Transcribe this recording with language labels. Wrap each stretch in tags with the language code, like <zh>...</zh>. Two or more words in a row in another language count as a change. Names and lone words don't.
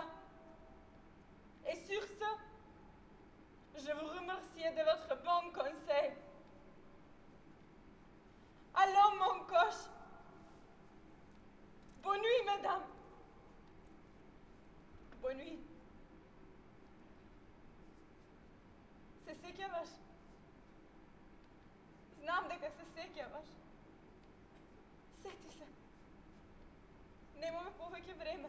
<fr>Et sur ce, je vous remercie de votre bon conseil. Allons, mon coche. Bonne nuit, mesdames. Bonne nuit.</fr> <mk>сеќаваш? Знам дека се сеќаваш. Сети се. Немаме повеќе време.</mk>